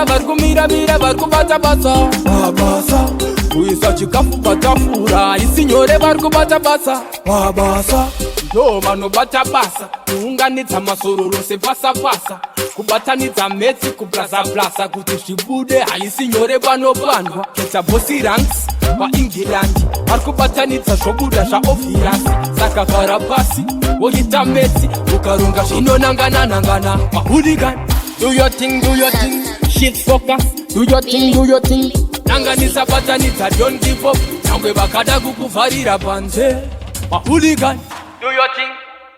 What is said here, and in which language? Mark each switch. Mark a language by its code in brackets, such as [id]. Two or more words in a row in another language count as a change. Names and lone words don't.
[sn] vari kumira vari kubata basa babasa kuisa chikafu patafura isi nyore vari kubata basa babasa no vanobata basa kuunganidza masororo sepasa kubatanidza metsi kuplaza kuti zvibude haisi nyore panopandwa kesa bosi ranks vaengland vari kubatanidza zvobuda zvaobviyasi saka gara pasi woita metsi ukaronga zvinonangana mahuligan. [en] Do your thing, shit focus. Do your thing. [sn] Nanganisa batanidza, [en] don't give up. [sn] Nyangwe vakada kukuvharira panze mahuligan. [en] Do your thing.